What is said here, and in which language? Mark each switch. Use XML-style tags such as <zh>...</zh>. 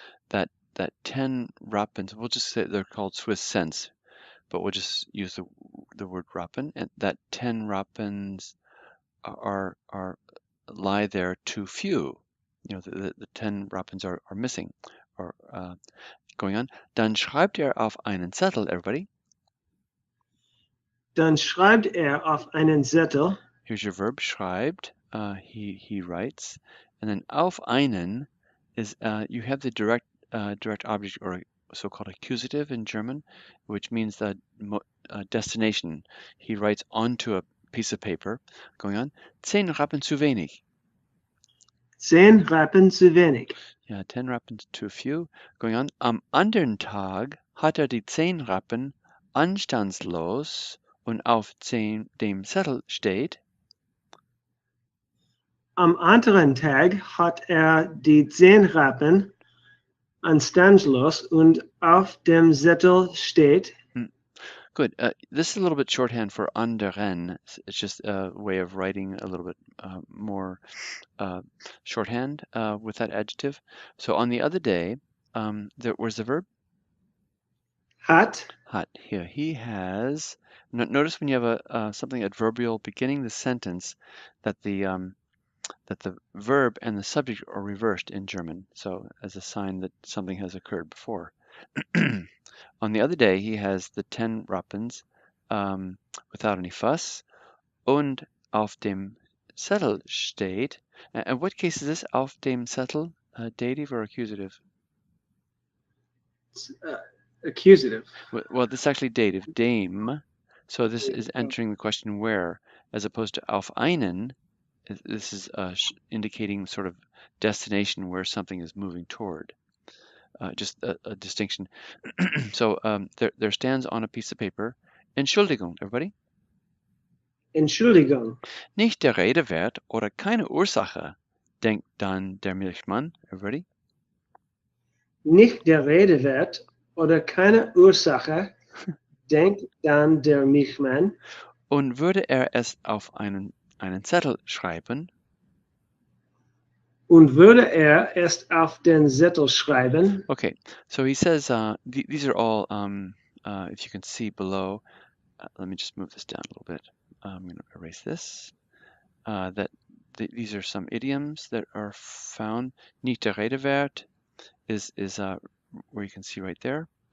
<en>That 10 Rappen, we'll just say they're called Swiss cents, but we'll just use the word Rappen, and that 10 Rappens are lie there too few. You know, the 10 Rappens are missing or going on.</en> <de>Dann schreibt auf einen Zettel,</de> <en>everybody.</en> <de>Dann schreibt auf einen Zettel.</de> <en>Here's your verb, schreibt. He writes. And then</en> <de>auf einen</de> <en>is you have the direct object or so-called accusative in German, which means the destination. He writes onto a piece of paper. Going on.</en> <de>10 Rappen zu wenig. 10 Rappen zu wenig. Ja,</de> <en>10 Rappen too few. Going on.</en> <de>Am anderen Tag hat die 10 Rappen anstandslos und auf dem Zettel steht. Am anderen Tag hat die 10 Rappen anstandslos und auf dem Zettel steht.</de> <en>Good. This is a little bit shorthand for anderen. It's just a way of writing a little bit more shorthand with that adjective. So on the other day, where's the verb?</en> <de>Hat.</de> <en>Hat. Here. He has. Notice when you have something adverbial beginning the sentence that the verb and the subject are reversed in German. So as a sign that something has occurred before. On the other day, he has the 10 Rappens without any fuss.</en> <de>Und auf dem Zettel steht.</de> <en>And what case is this?</en> <de>Auf dem Zettel,</de> <en>dative or accusative? Accusative. Well, this is actually dative, dem. So this is entering the question where, as opposed to</en> <de>auf einen.</de> <en>This is indicating sort of destination where something is moving toward. Just a distinction. So there stands on a piece of paper,</en> <de>Entschuldigung,</de> <en>everybody.</en> <de>Entschuldigung. Nicht der Rede wert oder keine Ursache, denkt dann der Milchmann,</de> <en>everybody.</en> <de>Nicht der Rede wert oder keine Ursache, denkt dann der Milchmann. Und würde es auf einen Zettel schreiben, und würde es auf den Zettel schreiben.</de> <en>Okay, so he says these are all, if you can see below, let me just move this down a little bit. I'm going to erase this. These are some idioms that are found.</en> <de>Nicht der Rede wert</de> <en>is where you can see right there.</en>